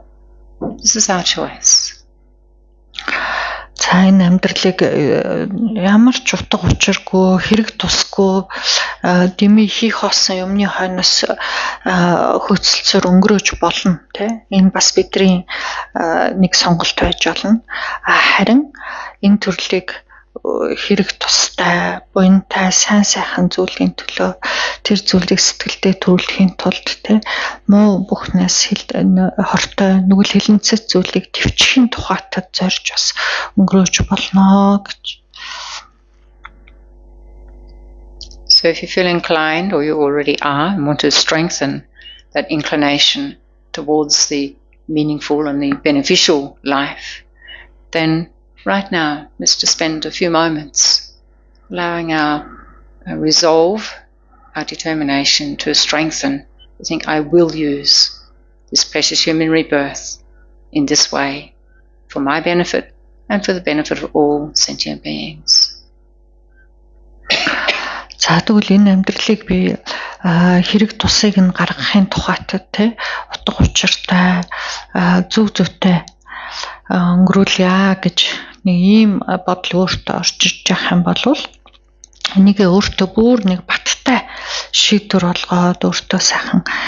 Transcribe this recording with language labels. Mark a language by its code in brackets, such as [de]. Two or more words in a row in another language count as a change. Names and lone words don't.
[en] This is our choice. [mn] За энэ амьдралыг ямар ч утга учиргүй, хэрэг тусгүй дэмий хийх болсон юмны хойноос хөөцөлцөөр өнгөрөөж болно, тий? Энэ бас бидний нэг сонголт байж болно. Харин энэ төрлийг хэрэг тустай, буянтай, сайн сайхан зүйлийн төлөө тэр зүйлийг сэтгэлдээ төрүүлэхийн тулд тий муу бүхнээс хортой нүгэл хилэнцэт зүйлийг төвчхийн тухайтад зорж бас өнгөрөөж болно гэж. [en] So if you feel inclined, or you already are, and want to strengthen that inclination towards the meaningful and the beneficial life, then right now, let's just spend a few moments allowing our resolve, our determination to strengthen. I think I will use this precious human rebirth in this way for my benefit and for the benefit of all sentient beings. [mn] За тэгвэл энэ амьдралыг би хэрэг тусыг нь гаргахын тухайтад тий утга учиртай зөв зөвтэй өнгөрүүлье гэж нэг ийм бодол өөртөө орж иж явах юм бол энийг өөртөө бүр нэг баттай шийдвэр олгоод өөртөө сайхан